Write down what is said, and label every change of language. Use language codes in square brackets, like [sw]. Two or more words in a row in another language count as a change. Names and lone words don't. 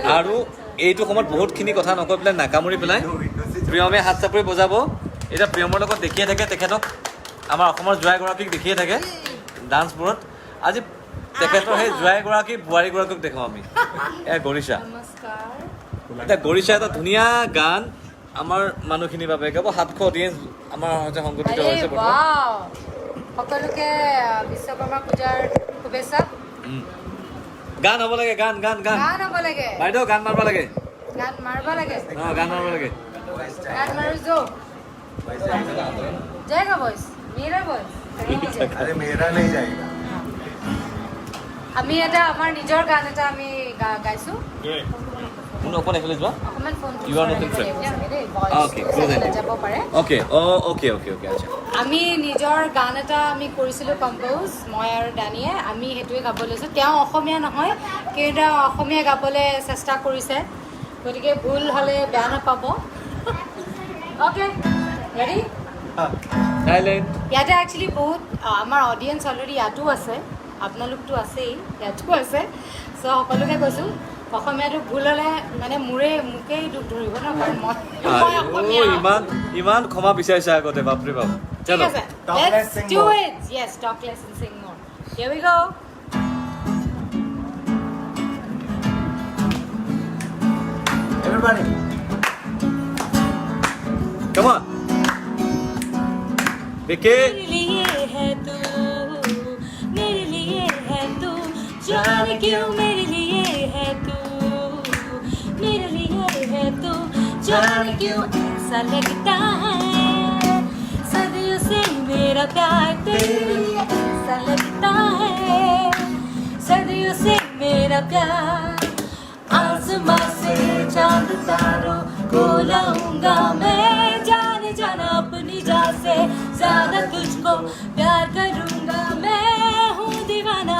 [as] আৰু এইটো সময়ত বহুতখিনি কথা নকৈ পেলাই নাকামুৰি পেলাই প্ৰিয়মে হাত চাপৰি বজাব এতিয়া প্ৰিয়মৰ লগত দেখিয়ে থাকে তেখেতক আমাৰ অসমৰ জোঁৱাইগৰাকীক দেখিয়ে থাকে ডান্সবোৰত আজি তেখেতৰ সেই জোঁৱাইগৰাকী বোৱাৰীগৰাকীক দেখাওঁ আমি এয়া গৰিষা এতিয়া গৰিষা এটা ধুনীয়া গান আমাৰ মানুহখিনিৰ বাবে গাব 700 অডিয়েঞ্চ আমাৰ সৈতে সংগঠিত হৈছে সকলোকে বিশ্বকৰ্মা পূজাৰ শুভেচ্ছা গান হ'ব লাগে গান হ'ব লাগে বাইদেউ গান মাৰিব লাগে গান মাৰিব লাগে গান মাৰিব লাগে গান মাৰো যো [hi] जाएगा वॉइस मेरा वॉइस अरे मेरा नहीं जाएगा [as] আমি এটা আমাৰ নিজৰ গান এটা আমি গাইছো কোন অকণ এফালে যোৱা অকমান ফোন [en] You are not in frame. Okay, close it. [as] যাব পাৰে Okay, আচ্ছা আমি নিজৰ গান এটা আমি কৰিছিলোঁ কম্প'জ মই আৰু ডানিয়ে আমি সেইটোৱে গাব লৈছোঁ তেওঁ অসমীয়া নহয় কিন্তু অসমীয়া গাবলৈ চেষ্টা কৰিছে গতিকে ভুল হ'লে বেয়া নাপাব [en] okay ready [as] ইয়াতে একচুৱেলি বহুত আমাৰ [en] audience already [as] ইয়াতো আছে আপোনালোকতো আছেই ইয়াতো আছে চ' সকলোকে কৈছোঁ অসমীয়াটো ভুল হ'লে মানে মোকেই দুখ ধৰিব ন কাৰণ মই অসমীয়া ইমান ক্ষমা বিচাৰিছা আগতে বাপৰে বাপ ঠিক আছে [en] let's do it yes talk less and sing more here we go everybody come on Vicky [hi] मेरे लिए है तू मेरे लिए है तू जाने क्यों मेरे लिए है तू मेरे लिए है तू जाने क्यों ऐसा लगता है सदियों से मेरा प्यार तेरे लिए ऐसा लगता है सदियों से मेरा प्यार आसमां से चांद तारों को लाऊंगा मैं जाने जाना अपनी जान से ज्यादा तुझको प्यार करूंगा मैं हूँ दीवाना